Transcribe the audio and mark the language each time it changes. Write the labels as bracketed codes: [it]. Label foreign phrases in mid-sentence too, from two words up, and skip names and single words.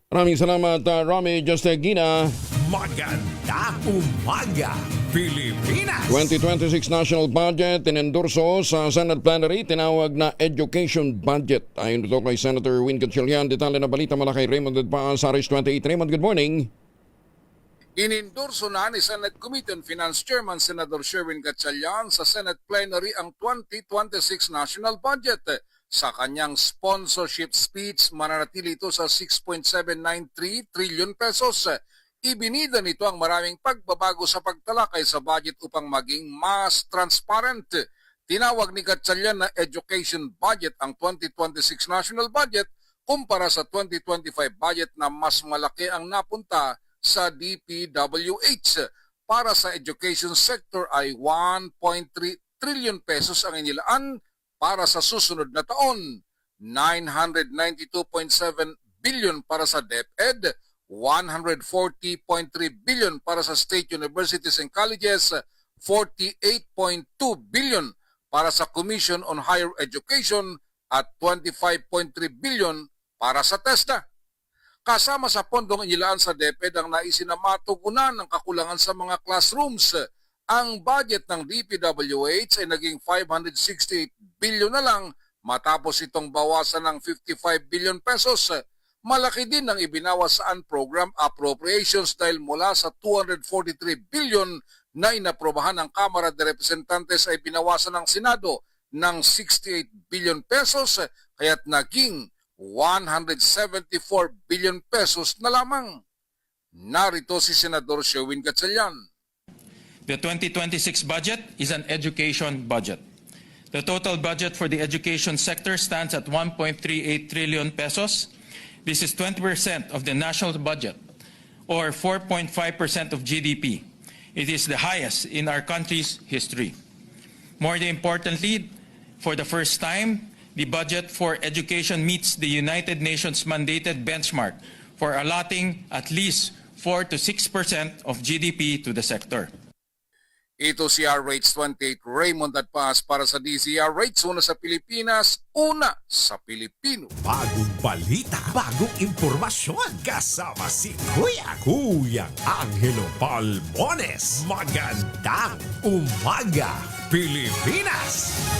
[tl] Maraming salamat, Romy Justegina. Magandang umaga, Pilipinas! 2026 National Budget inendorso sa Senate Plenary, tinawag na [en] Education Budget. [tl] Ayon ito kay Senator Win Gatchalian. Detalye na balita mula kay Raymond Edpaan sa RH28. Raymond, [en] good morning. [tl] Inendorso na ni Senate Committee on Finance Chairman Senator Sherwin Gatchalian sa Senate Plenary ang 2026 National Budget. Sa kanyang [en] sponsorship speech, [tl] mananatili ito sa 6.793 [en] trillion pesos. [tl] Ibinida nito ang maraming pagbabago sa pagtalakay sa budget upang maging mas transparent. Tinawag ni Gatchalian na [en] education budget [tl] ang 2026 National Budget kumpara sa 2025 budget na mas malaki ang napunta sa DPWH. Para sa [en] education sector [tl] ay 1.3 [en] trillion pesos [tl] ang inilaan para sa susunod na taon. 992.7 billion para sa DepEd, 140.3 billion para sa [en] state universities and colleges, [tl] 48.2 billion para sa Commission on Higher Education at 25.3 billion para sa TESDA. Kasama sa pondong inilaan sa DepEd ang naisin na matugunan ng kakulangan sa mga classrooms. Ang budget ng DPWH ay naging 568 billion na lang matapos itong bawasan ng 55 billion pesos. Malaki din ang ibinawas sa [en] unprogrammed appropriations [tl] dahil mula sa 243 billion na inaprobahan ng Kamara de Representantes ay binawasan ng Senado ng 68 [en] billion pesos [tl] kaya't naging 174 [en] billion pesos [tl] na lamang. Narito si Senador Sherwin Gatchalian. [en] The 2026 budget is an education budget. The total budget for the education sector stands at 1.38 trillion pesos. This is 20% of the national budget, or 4.5% of GDP. It is the highest in our country's history. More importantly, for the first time, the budget for education meets the United Nations mandated benchmark for allotting at least 4 to 6% of GDP to the sector. [tl] Ito si RH28 Raymond Adpas para sa DZRH, una sa Pilipinas, una sa Pilipino. Bagong balita, bagong impormasyon. Kasama si Kuyang Angelo Palmones. Magandang umaga, Pilipinas!